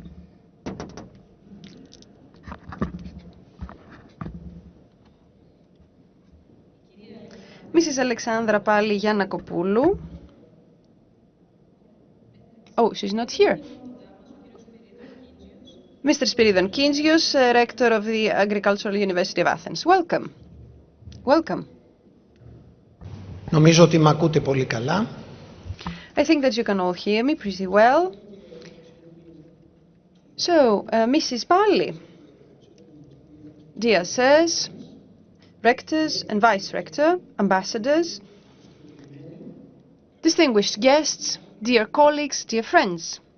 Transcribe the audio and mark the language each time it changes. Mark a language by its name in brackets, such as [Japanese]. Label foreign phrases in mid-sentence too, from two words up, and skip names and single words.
[English] Mrs. Alexandra Palli-Giannakopoulou. Oh, she's not here. Mr. Spyridon Kintzios, Rector of the Agricultural University of Athens. Welcome. Welcome. [Greek] Νομίζω ότι μ' ακούτε πολύ καλά. [English] I think that you can all hear me pretty well. So, Mrs. Palli, dear sirs, rectors and vice-rector, ambassadors, distinguished guests, dear colleagues, dear friends.